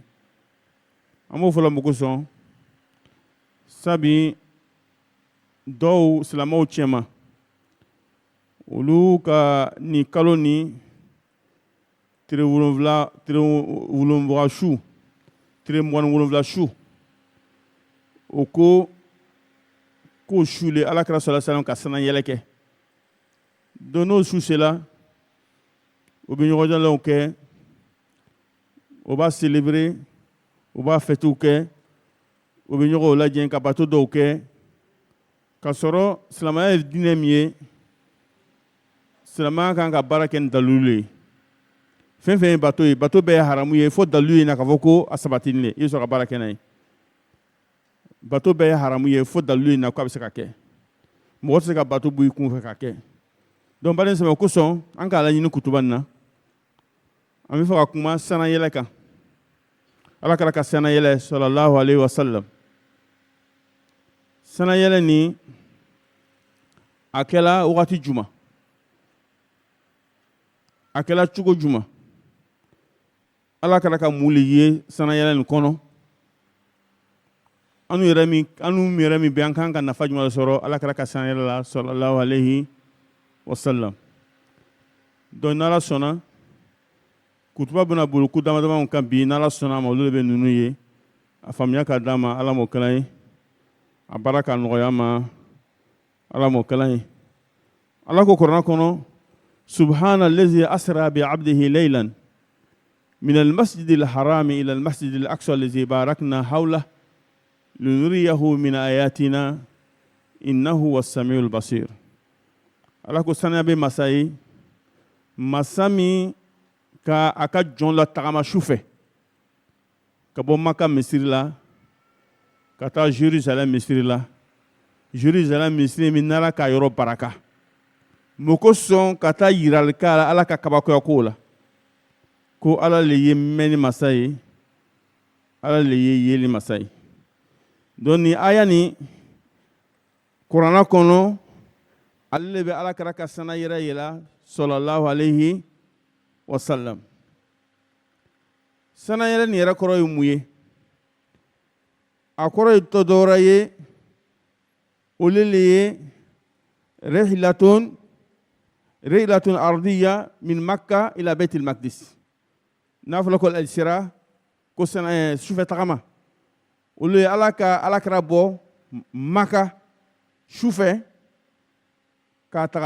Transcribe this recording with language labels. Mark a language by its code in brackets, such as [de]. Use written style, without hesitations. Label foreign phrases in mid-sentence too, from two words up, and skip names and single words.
[bm] An b'o fɔlɔ mun kosɔn sabi dɔw silamɛw cɛma olu ka ni kalo ni tile wolonwula su, tile 27 su, o ko k'o sule alakira [ar] صلى الله عليه وسلم [bm] ka sana yɛlɛ kɛ. Donc n'o su sela o bɛ ɲɔgɔnjɛlɛnw kɛ, o b'a célébrer, o b'a fêtew kɛ, o bɛ ɲɔgɔnw lajɛ ka bato dɔw kɛ, ka sɔrɔ silamɛya ye diinɛ min ye, silamɛya kan ka baara kɛ ni dalilu ye. Fɛn fɛn ye bato ye, bato bɛɛ ye haramu ye fo dalilu ye na k'a fɔ ko a sabatili le, i bɛ sɔrɔ ka baara kɛ n'a ye. Bato bɛɛ ye haramu ye fo dalilu ye na ko a bɛ se ka kɛ. Mɔgɔ tɛ se ka bato bɔ i kun fɛ ka kɛ. Donc baden sɛbɛn kosɔn an k'a laɲini kutuba nin na, an bɛ fɛ ka kuma sanayɛlɛ kan. Alakira ka sanayɛlɛ [ar] صلى الله عليه وسلم. [bm] Sanayɛlɛ ni a kɛla wagati juma, a kɛla cogo juma. Alakira ka mun le ye sanayɛlɛ nin kɔnɔ. Anu yɛrɛ min bɛ an kan ka nafa jumɛn sɔrɔ alakira ka sanayɛlɛ la [ar] صلى الله عليه وسلم. [bm] Donc n'Ala sɔnna kutuba bɛna boli ku dama dama kan bi n'Ala sɔnna ma olu de bɛ ninnu ye a faamuya ka d'a ma Ala m'o kɛla ye a baara ka nɔgɔya ma Ala m'o kɛla ye Ala ko kuranɛ kɔnɔ [ar] سبحان الذي أسرى بعبده ليلا من المسجد الحرام إلى المسجد الأقصى الذي باركنا حوله لنريه من آياتنا إنه والسميع البصير [bm] Ala ko saniya bɛ masa ye masa min ka a ka jɔn la tagama su fɛ ka bɔ Maka misiri la ka taa Jérusalem misiri la Jérusalem misiri min n'Ala ka yɔrɔ baraka mun ko sɔn ka taa yirali k'a la Ala ka kabakoya kow la ko Ala le ye mɛnni masa ye Ala le ye yeli masa ye donc nin aya nin kuranɛ kɔnɔ ale le bɛ Alakira ka sana yɛrɛ yela [ar] صلى الله عليه وسلم [bm] sana yɛrɛ nin yɛrɛ kɔrɔ ye mun ye a kɔrɔ ye tɔ dɔwɛrɛ ye olu le ye [ar] رحلة أرضية من مكة إلى [bm] Baitul Maqdis n'a fɔra ko al-Isra ko sufɛ tagama olu ye Alakira bɔ Maka sufɛ k'a taga